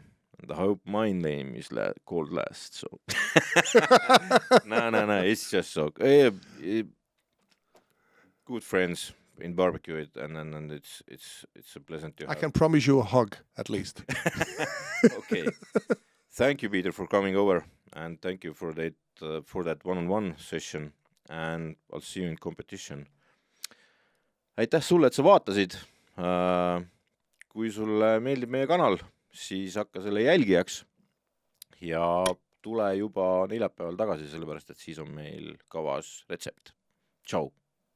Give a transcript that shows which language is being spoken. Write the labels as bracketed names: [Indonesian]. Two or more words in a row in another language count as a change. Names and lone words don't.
[English] And I hope my name is called last. So no, it's just so good friends in barbecue it, and it's a pleasant to have. I can promise you a hug at least. Okay. Thank you, Peter, for coming over, and thank you for that one-on-one session, and I'll see you in competition. [Estonian] Aitäh sulle, et sa vaatasid. Kui sulle meeldib meie kanal, siis hakka selle jälgijaks ja tule juba neljapäeval tagasi, sellepärast et siis on meil kavas retsept. Tšau!